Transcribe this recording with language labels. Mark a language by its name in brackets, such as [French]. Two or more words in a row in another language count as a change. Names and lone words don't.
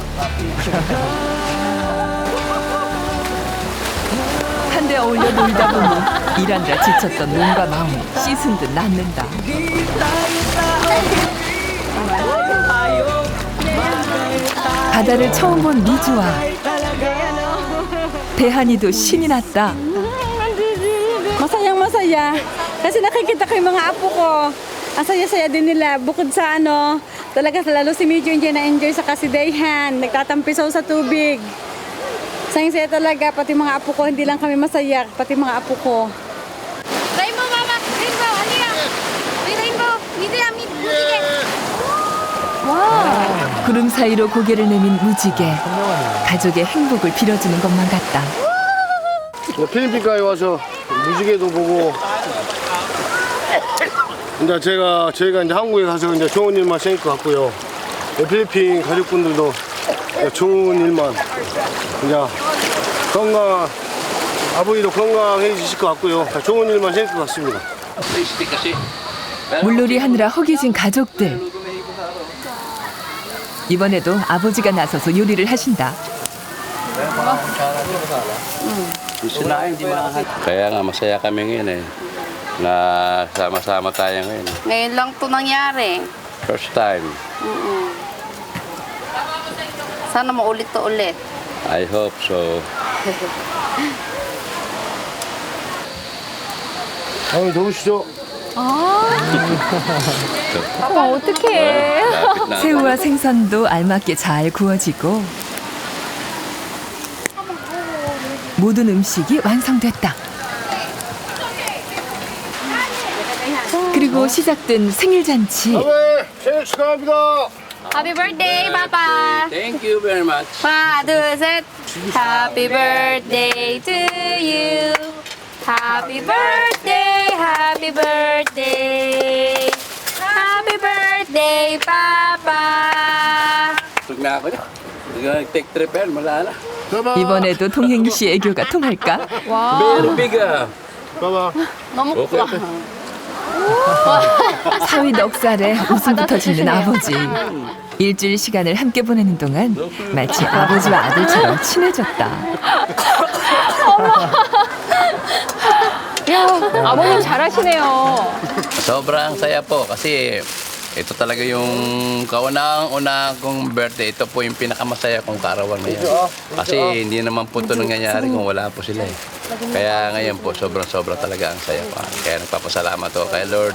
[Korean] 한데 어울려 놀다 보니 일하느라 지쳤던 몸과 마음이 씻은 듯 낫는다. 바다를 처음 본 미주와 대한이도 신이 났다. [Filipino] Masayang masaya kasi nakikita ko yung mga apo ko. Ang saya-saya din nila bukod sa talaga lalo si Medyo enjoy na enjoy sa kasidahan, nagtatampisaw sa tubig. Sayang-saya talaga pati mga apo ko, hindi lang kami masaya, pati mga apo ko. [English] Rainbow mama, rainbow, halika. Rainbow, [Korean] 미드야, 무지개. 와, 구름 사이로 고개를 내민 무지개. 가족의 행복을 빌어주는 것만 같다. 필리핀까지 와서 무지개도 보고 이제 저희가 이제 한국에 가서 이제 좋은 일만 생길 것 같고요. 필리핀 가족분들도 좋은 일만 이제 건강 아버지도 건강해지실 것 같고요. 좋은 일만 생길 것 같습니다. 물놀이 하느라 허기진 가족들. 이번에도 아버지가 나서서 요리를 하신다. [Filipino] Kaya nga masaya kami ngayon eh. Na sama-sama tayo ngayon. Ngayon lang to nangyari. [English] First time. [Filipino] Sana maulit to ulit. [English] I hope so. [Korean] 어머니 더우시죠? 어떡해. 새우와 생선도 알맞게 잘 구워지고 모든 음식이 완성됐다. 그리고 시작된 생일 잔치. 생일 축하합니다. [English] Happy birthday, Papa. Thank you very much. [Korean] 하나, 둘, 셋. [English] Happy birthday to you. Happy birthday, happy birthday. Happy birthday, Papa. [Filipino] Tug na ako niya. Nag-take trip yan, wala na. [Korean] 이번에도 동행 씨 애교가 통할까? [English] Very big ah. [Korean] 너무 크다. 사위 넉살에 웃음부터 짓는 아버지. 일주일 시간을 함께 보내는 동안 마치 아버지와 아들처럼 친해졌다. 야, 아버님 잘하시네요. [Filipino] Sobrang saya po kasi ito talaga yung kaunang-una kong birthday. Ito po yung pinakamasaya kong kaarawan ngayon. Kasi hindi naman po ito nangyayari kung wala po sila eh. Kaya ngayon po, sobrang-sobra talaga ang saya po. Kaya nagpapasalamat po kay Lord.